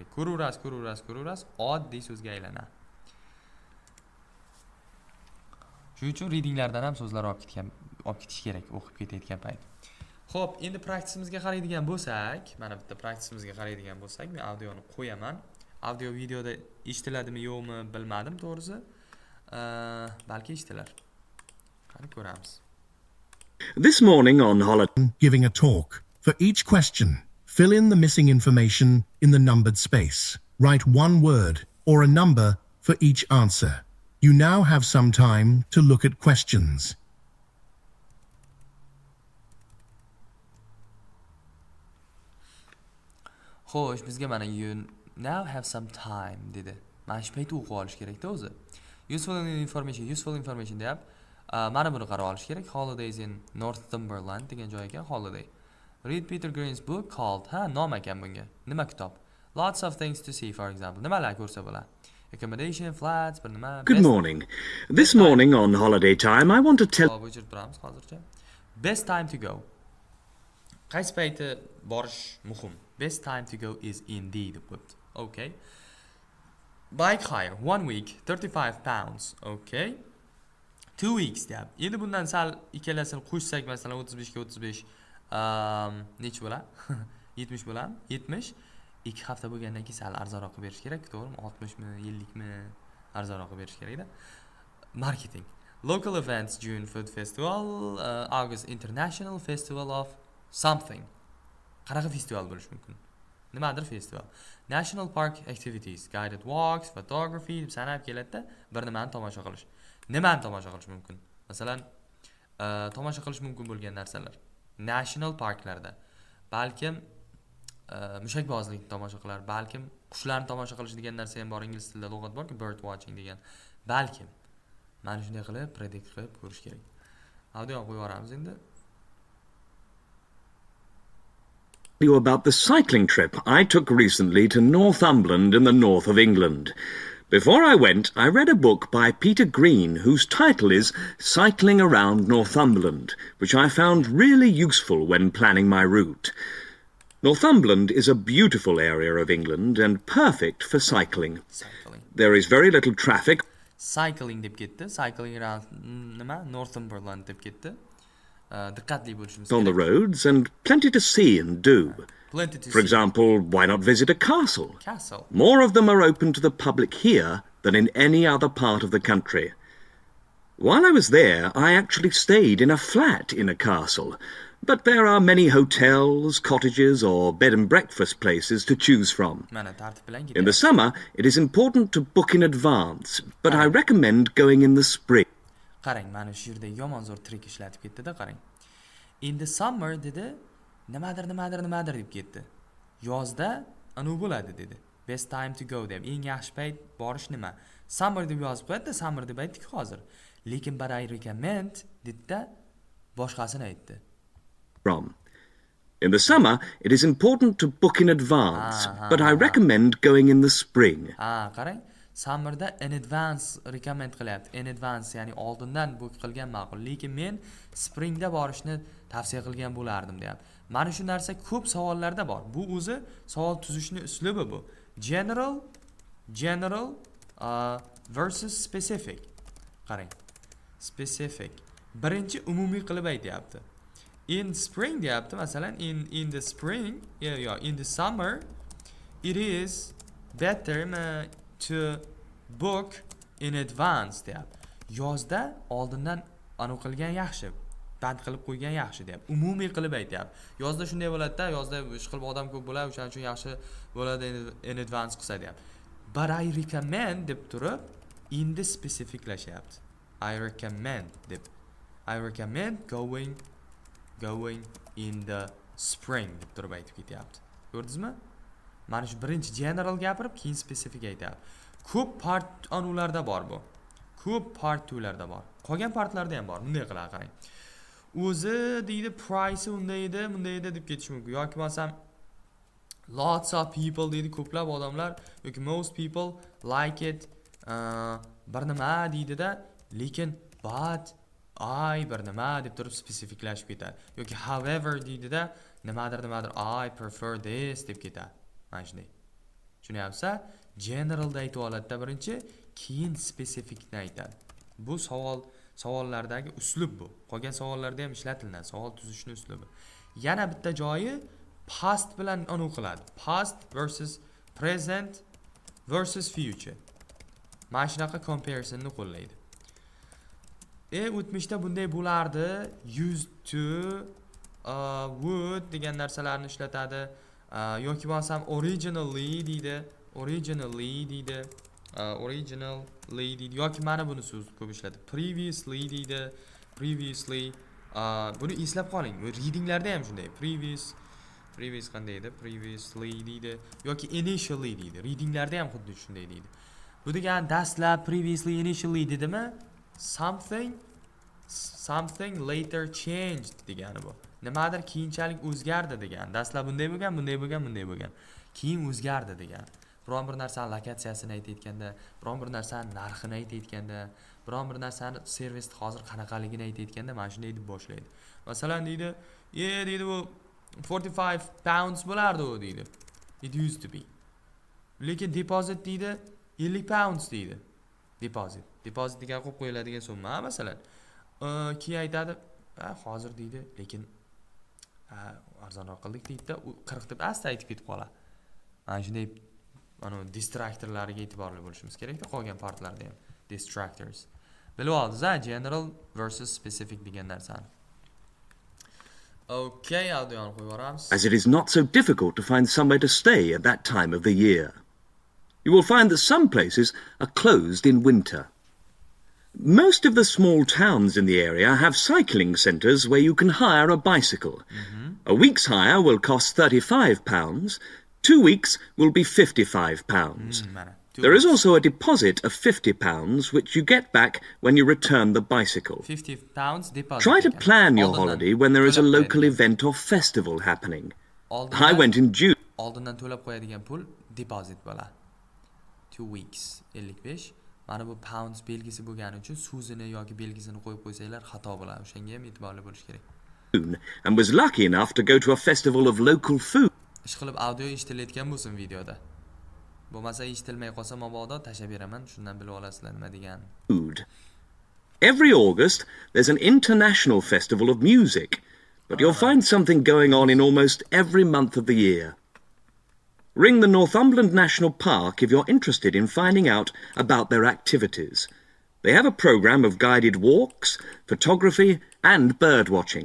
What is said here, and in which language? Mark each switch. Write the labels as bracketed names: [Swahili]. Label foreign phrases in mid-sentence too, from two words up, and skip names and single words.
[Uzbek] Ko'raverasiz, oddiy so'zga aylanadi. Shuning uchun readinglardan ham so'zlar olib ketish kerak, o'qib ketayotgan payt. Xo'p, endi praktisimizga qaraydigan bo'lsak, mana bitta praktisimizga qaraydigan bo'lsak, men audioni qo'yaman. Audio videoda eshitiladimi, yo'qmi bilmadim to'g'risi. Balki eshitilar. Qani ko'ramiz. [English] This morning on holiday, giving a talk. For each question, fill in the missing information in the numbered space. Write one word or a number for each answer. You now have some time to look at questions. [Uzbek] Xo'sh, bizga mana [English] you now have some time [Uzbek] dedi. Mana shu paytda o'qib olish kerak-da o'zi. [English] Useful information deyap. [Uzbek] Mana buni qarab olish kerak. [English] Holidays in Northumberland [Uzbek] degan joy ekan, holiday. [English] Read Peter Green's book called, [Uzbek] nom ekan bunga. Nima kitob? [English] Lots of things to see, for example. [Uzbek] Nimalar ko'rsa bo'ladi? [English] Accommodation, flats, [Uzbek] bir nima. [English] Good morning. This morning on holiday time, I want to tell... Best time to go. [Uzbek] Qaysi payti borish muhim? [English] Best time to go is indeed equipped. Okay. Bike hire, 1 week, 35 pounds. Okay. 2 weeks deyap. [Uzbek] Endi bundan sal ikkalasini qo'shsak, masalan 35 ga 35 nech bo'ladi? 70 bo'ladi? 70. 2 hafta bo'lgandan keyin sal arzonroq qilib berish kerak, to'g'rimi? 60 mi, 50 mi arzonroq qilib berish kerak-da. Marketing. [English] Local events, June Food Festival, August International Festival of something. [Uzbek] Qanaqa festival bo'lishi mumkin? Nimadir festival. [English] National Park Activities, guided walks, photography [Uzbek] deb sanab keladi-da, bir nimani tomosha qilish. Nimani tomosha qilish mumkin? Masalan, tomosha qilish mumkin bo'lgan narsalar. National parklarda. Balkim mushakbozlikni tomosha qilar, balkim qushlarni tomosha qilish degan narsa ham bor, ingliz tilida lug'at borki, [English] bird watching degan. [Uzbek] Balkim mana shunday qilib predict qilib ko'rish kerak. Audio qo'yib yuboramiz endi. [English] You about the cycling trip I took recently to Northumberland in the north of England. Before I went, I read a book by Peter Green whose title is Cycling Around Northumberland, which I found really useful when planning my route. Northumberland is a beautiful area of England and perfect for cycling. Cycling. There is very little traffic [Uzbek] Cycling deb ketdi. [English] Cycling around [Uzbek] nima? Northumberland deb ketdi. Diqqatli bo'lishimiz [English] on the [Uzbek] kerak. [English] roads and plenty to see and do. Plenty to For see. example, why not visit a castle? Castle. More of them are open to the public here than in any other part of the country. While I was there, I actually stayed in a flat in a castle. But there are many hotels, cottages, or bed and breakfast places to choose from. [Uzbek] Mana tartib bilan [English] In the [Uzbek] ketyapti. [English] summer, it is important to book in advance, but I recommend going in the spring. [Uzbek] Qarang, mana shu yerda yomon zo'r trik ishlatib ketdi-da, qarang. In the summer dedi, nimadir deb ketdi. Yozda anu bo'ladi dedi. [English] Best time to go deb. [Uzbek] Eng yaxshi payt borish nima? Summer deb yozib qo'yadi, summer deb aytdik hozir. Lekin [English] but I recommend [Uzbek] dedida boshqasini aytdi. [English] From. In the summer, it is important to book in advance, but I recommend going in the spring. [Uzbek] Ha, qarang. Summerda [English] in advance recommend [Uzbek] qilyapti. [English] In advance, [Uzbek] ya'ni oldindan book qilgan ma'qul. Lekin men springda borishni tavsiya qilgan bo'lardim, deyapti. Mana shu narsa ko'p savollarda bor. Bu o'zi savol tuzishni uslubi bu. [English] General versus specific. [Uzbek] Qarang. Specific. Birinchi umumiy qilib aytyapti. [English] In spring [Uzbek] deyapti, masalan, [English] in the spring, in the summer, it is better to book in advance deyapti. [Uzbek] Yozda oldindan anu qilgan yaxshi, band qilib qo'ygan yaxshi deyapti. Umumiy qilib aytyapti. Yozda shunday bo'ladi-da, yozda ishqilib odam ko'p bo'ladi, o'shaning uchun yaxshi bo'ladi [English] in advance [Uzbek] qilsa deyapti. [English] But I recommend [Uzbek] deb turib, [English] in the [Uzbek] specificlashyapti. [English] I recommend [Uzbek] deb. [English] I recommend going in the spring [Uzbek] deb turib aytib ketyapti. Ko'rdingizmi? Mana shu birinchi general gapirib, keyin specific aytyapti. Ko'p part anularda bor bu. Ko'p part tularda bor. Qolgan partlarda ham bor. Bunday qiladi, qarang. O'zi deydi price unday edi deb ketish mumkin. Yoki bo'lsam [English] lots of people [Uzbek] deydi, ko'plab odamlar yoki [English] most people like it [Uzbek] bir nima deydi-da, lekin [English] but I [Uzbek] bir nima deb turib spesifiklashib ketadi. Yoki however deydi-da, nimadir [English] I prefer this [Uzbek] deb ketadi. Mana shunday. Tushunyapsiz? Generalda aytib oladi-da birinchi, keyin specificni aytadi. Bu savollardagi uslub bu. Qolgan savollarda ham ishlatiladi, savol tuzishni uslubi. Yana bitta joyi past bilan anu qiladi. [English] Past versus present versus future. [Uzbek] Mana shunaqa comparisonni qo'llaydi. O'tmishda bunday bo'lardi, [English] used to, would [Uzbek] degan narsalarni ishlatadi. Yoki bo'lsam originally deydi. Originally deydi. Yoki mana buni so'z ko'p ishlatadi. Previously deydi. Buni eslab qoling. Readinglarda ham shunday. Previous qanday edi? Previously deydi. Yoki initially deydi. Readinglarda ham xuddi shunday deydi. Bu degan dastlab [English] previously initially [Uzbek] dedimi? [English] Something later changed [Uzbek] degani bu. Nimadir keyinchalik o'zgardi degan. Dastlab bunday bo'lgan. Keyin o'zgardi degan. Biron bir narsani lokatsiyasini aytayotganda, biron bir narsani narxini aytayotganda, biron bir narsani servisni hozir qanaqaligini aytayotganda mana shunday deb boshlaydi. Masalan deydi, deydi bu 45 pounds bo'lardi u deydi. [English] It used to be. [Uzbek] Lekin deposit deydi 50 pounds deydi. Deposit degan qo'yib qo'yiladigan summa, masalan. Keyin aytadi, hozir deydi, lekin arzonroq qildik deydi-da, 40 deb asta aytib ketib qoladi. Mana shunday distractorlarga e'tiborli bo'lishimiz kerak-da, qolgan partlarda ham. Distractors. Bilib oldingiz, [English] general versus specific [Uzbek] degan narsani. Okay, audioni qo'yib yuboramiz. [English] As it is not so difficult to find somewhere to stay at that time of the year. You will find that some places are closed in winter. Most of the small towns in the area have cycling centres where you can hire a bicycle. A week's hire will cost £35. 2 weeks will be £55. There is also a deposit of £50 which you get back when you return the bicycle. £50 deposit. Try to plan your holiday when there is a local event or festival happening. I went in June. [Uzbek] Oldindan to'lab qo'yadigan pul deposit bo'ladi. 2 weeks 55. Mana bu pounds belgisi bo'lgani uchun so'zini yoki belgisini qo'yib qo'ysanglar xato bo'ladi. O'shanga ham e'tiborli bo'lish kerak. [English] And was lucky enough to go to a festival of local food. [Uzbek] ishqilib audio eshitilayotgan bo'lsin videoda. Bo'lmasa eshitilmay qolsa mabodo tashlab beraman, shundan bilib olasizlar nima degan. [English] Food. Every August, there's an international festival of music, but you'll find something going on in almost every month of the year. Ring the Northumberland National Park if you're interested in finding out about their activities. They have a programme of guided walks, photography and bird watching.